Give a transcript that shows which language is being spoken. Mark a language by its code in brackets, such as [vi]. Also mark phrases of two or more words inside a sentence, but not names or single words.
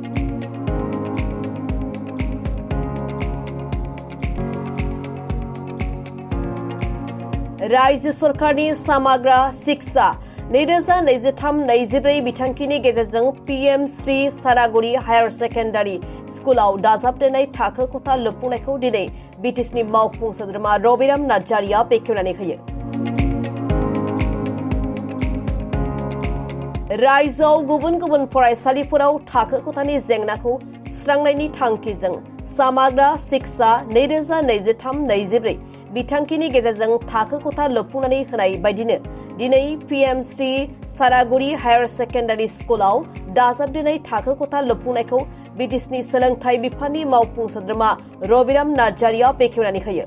[brx] Raij Sorkani Samagra Siksa Nedeza Nezitam Nezibre Bitankini Gezang PM Sri Saraguri Higher Secondary School Dazabdenai Takakota Lopuneko Dine Bitisni Maupung Sadrama Robiram Najaria Bekunani. रायजोआव गुबुन गुबुन फरायसालिफोराव थाखो खथानि जेंनाखौ सुस्रांनायनि थांखिजों सामाग्रा शिक्षा 2023-24 बिथांखिनि गेजेरजों थाखो खथा लुफुंनानै होनाय बायदिनो दिनै PM श्री सारागुरि हायर सेकेन्डारि स्कुलाव दाजाबदेरनाय थाखो खथा लुफुंनायखौ बिटिसिनि सोलोंथाइ बिफाननि मावफुं सोद्रोमा रबिराम नार्जारिया बेखेवनानै होयो।